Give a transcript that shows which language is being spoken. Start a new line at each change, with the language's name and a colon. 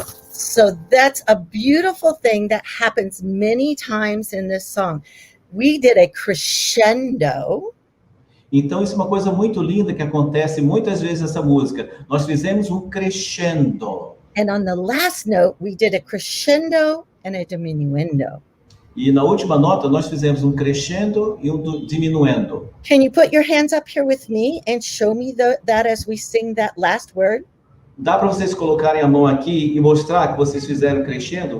English: So that's a beautiful thing that happens many times in this song. We did a crescendo.
Portuguese: Então, isso é uma coisa muito linda que acontece muitas vezes nessa música. Nós fizemos um crescendo.
English: And on the last note, we did a crescendo and a diminuendo.
Portuguese: E na última nota, nós fizemos um crescendo e um diminuendo.
English: Can you put your hands up here with me and show me that as we sing that last word?
Portuguese: Dá para vocês colocarem a mão aqui e mostrar que vocês fizeram crescendo?